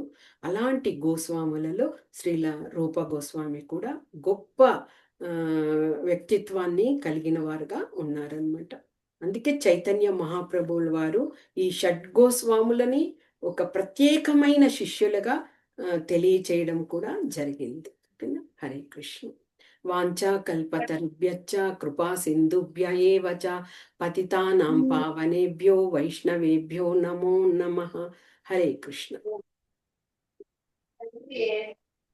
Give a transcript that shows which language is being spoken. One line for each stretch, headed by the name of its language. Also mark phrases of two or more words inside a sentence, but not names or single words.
Telugu: అలాంటి గోస్వాములలో శ్రీల రూప గోస్వామి కూడా గొప్ప వ్యక్తిత్వాన్ని కలిగిన వారుగా ఉన్నారనమాట. అందుకే చైతన్య మహాప్రభువుల వారు ఈ షడ్గోస్వాములని ఒక ప్రత్యేకమైన శిష్యులుగా తెలియచేయడం కూడా జరిగింది. ఓకేనా? హరే కృష్ణ.
Sanskrit: వాంఛా కల్పతరుభ్యశ్చ కృపా సింధుభ్య ఏవ చ పతితానాం పావనేభ్యో వైష్ణవేభ్యో నమో నమః. హరే కృష్ణ.